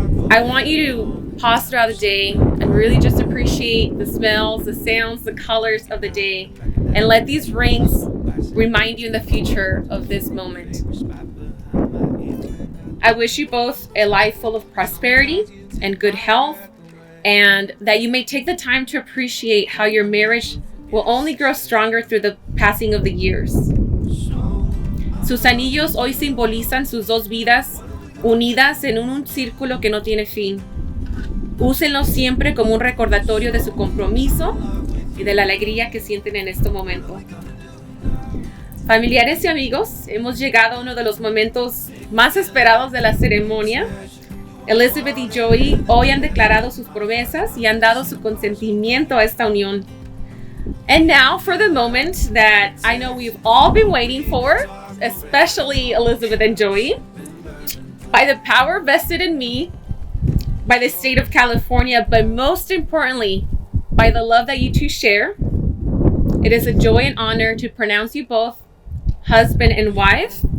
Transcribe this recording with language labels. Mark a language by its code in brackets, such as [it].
[en] I want you to pause throughout the day and really just appreciate the smells, the sounds, the colors of the day, and let these rings remind you in the future of this moment. I wish you both a life full of prosperity and good health, and that you may take the time to appreciate how your marriage will only grow stronger through the passing of the years. [es] Sus anillos hoy simbolizan sus dos vidas unidas en un círculo que no tiene fin. Úsenlos siempre como un recordatorio de su compromiso y de la alegría que sienten en este momento. Familiares y amigos, hemos llegado a uno de los momentos más esperados de la ceremonia. Elizabeth y Joey hoy han declarado sus promesas y han dado su consentimiento a esta unión. [en] And now for the moment that I know we've all been waiting for, especially Elizabeth and Joey. By the power vested in me, by the state of California, but most importantly, by the love that you two share, it is a joy and honor to pronounce you both husband and wife.